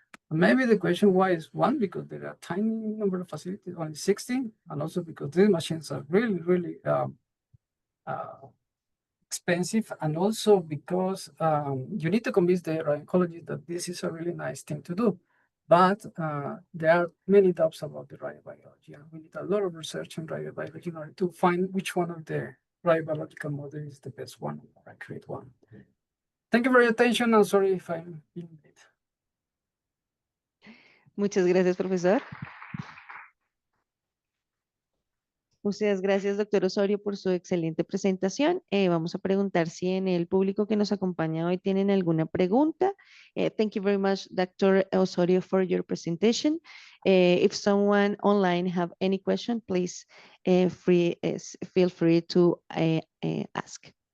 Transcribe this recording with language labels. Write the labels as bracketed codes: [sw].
[en] Maybe the question why is one, because there are a tiny number of facilities, only 60, and also because these machines are really, really expensive, and also because you need to convince the oncologist that this is a really nice thing to do. But there are many doubts about the radiobiology, and we need a lot of research in radiobiology in order to find which one of the radiobiological models is the best one or accurate one. Thank you for your attention. I'm sorry if I'm being late. [es] Muchas gracias, profesor. Muchas gracias, doctor Osorio, por su excelente presentación. Vamos a preguntar si en el público que nos acompaña hoy tienen alguna pregunta. [en] Thank you very much, Dr. Osorio, for your presentation. If someone online have any question, please feel free to ask.